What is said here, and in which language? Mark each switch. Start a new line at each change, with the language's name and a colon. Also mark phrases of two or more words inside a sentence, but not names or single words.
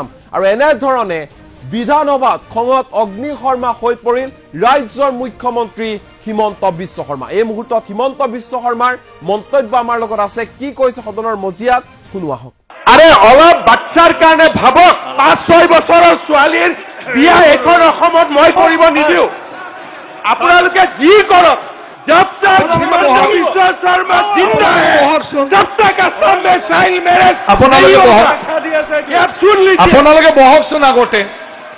Assamese: আৰু এনেধৰণে বিধানসভাত খঙত অগ্নি শৰ্মা হৈ পৰিল ৰাজ্যৰ মুখ্যমন্ত্ৰী হিমন্ত বিশ্ব শৰ্মা। এই মুহূৰ্তত হিমন্ত বিশ্ব শৰ্মাৰ মন্তব্য আমাৰ লগত আছে, কি কৈছে সদনৰ মজিয়াত শুনো আহক। আৰে অলপ বাচ্চাৰ কাৰণে ভাবক, 5-6 বছৰৰ ছোৱালীৰ বিয়া এখন অসমত মই কৰিব নিদিওঁ। আপোনালোকে যি কৰক,
Hindi: जब तक हिमंत बिश्व शर्मा जिंदा है तब तक असम में चाइल्ड मैरिज नहीं होगा। आप सुन लीजिए।
Assamese: আপোনালোকে বহকচোন আগতে।